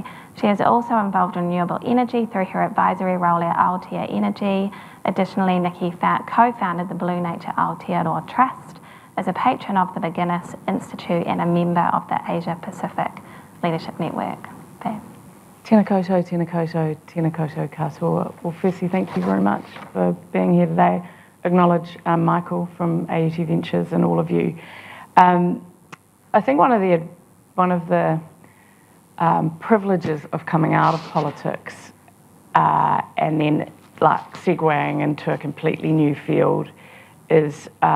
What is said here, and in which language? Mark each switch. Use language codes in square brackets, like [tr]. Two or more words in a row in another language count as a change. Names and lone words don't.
[en] She is also involved in renewable energy through her advisory role at Aotea Energy. Additionally, Nikki co-founded the Blue Nature Aotearoa Trust, is a patron of the Beginners Institute and a member of the Asia Pacific Leadership Network. Fab. [mi] Tēnā koutou katoa. [en] Well, firstly, thank you very much for being here today. acknowledge Michael from AUT Ventures and all of you. I think one of the privileges of coming out of politics and then like segueing into a completely new field is